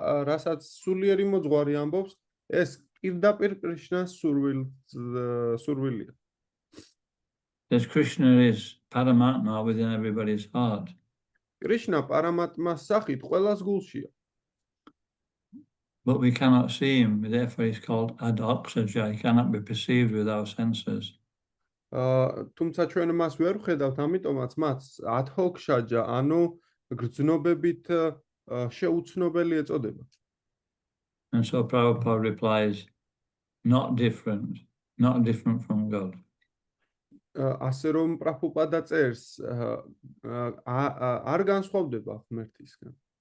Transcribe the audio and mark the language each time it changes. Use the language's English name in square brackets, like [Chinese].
[Georgian] რასაც სულიერი მოძღვარი ამბობს, ეს პირდაპირ კრიშნას სურვილია. [English] Because Krishna is Paramatma within everybody's heart. [Georgian] კრიშნა პარამატმას სახით ყველას გულშია. [English] But we cannot see him, therefore he's called Adoksaja. He cannot be perceived with our senses. [Georgian] თუმცა ჩვენ მას ვერ ვხედავთ, ამიტომაც მას ადჰოქშაჯა, ანუ გრძნობებით შეუცნობელი ეწოდება. [English] And so Prabhupada replies, not different from God. [Georgian] ასე რომ პრაბჰუპადა წერს, არ განსხვავდება ღმერთისგან.